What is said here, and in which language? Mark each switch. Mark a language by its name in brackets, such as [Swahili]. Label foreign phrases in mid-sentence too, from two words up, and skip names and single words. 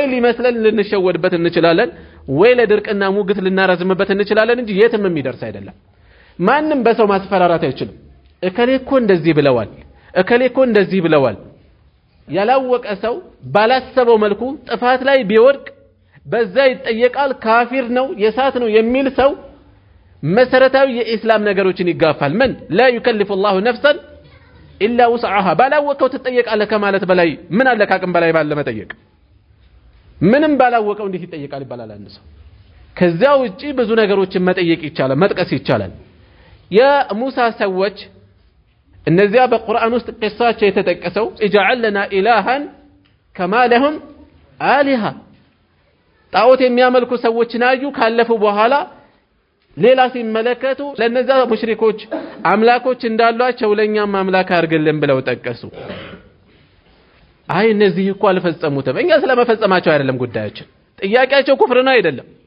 [Amharic] ሊመስለን ልንሸወድበት እንችላለን፣ ወይ ለድርቅና ሙግት ልናረዝምበት እንችላለን እንጂ የትም የሚደርስ አይደለም። ማንም በሰው ማስፈራራት አይችልም። እከሌ እኮ እንደዚህ ብለዋል፣ እከሌ እኮ እንደዚህ ብለዋል። ያላወቀ ሰው ባላሰበው መልኩ ጥፋት ላይ ቢወድቅ በዛ ይጠየቃል። ካፊር ነው የሳት ነው የሚል ሰው መሰረታዊ የኢስላም ነገሮችን ይጋፋል። ምን [Arabic] لا يكلف الله نفسا الا وسعها [Amharic] ባላወቀው ትጠየቃለህ ከማለት በላይ ምን አለ ካቅም በላይ ባለ መጠየቅ? ምንም ባላወቀው እንዴት ይጠየቃል ይባላል አንድ ሰው? ከዚያ ውጪ ብዙ ነገሮችን መጠየቅ ይቻላል፣ መጥቀስ ይቻላል። የሙሳ ሰዎች እነዚያ በቁርአን ውስጥ ቂሳቸው የተጠቀሰው [Arabic] اجعل لنا إلها كما لهم آلهة [Amharic] ጣዖት የሚያመልኩ ሰዎችን አዩ። ካለፉ በኋላ ሌላ ሲመለከቱ ለነዛ ሙሽሪኮች አምላኮች እንዳሏቸው ለኛም አምላክ አድርግልን ብለው ጠቀሱ። አይ እነዚህ እኮ አልፈጸሙትም፣ እኛ ስለመፈጸማቸው አይደለም ጉዳያችን። ጥያቄያቸው ኩፍር ነው አይደለም?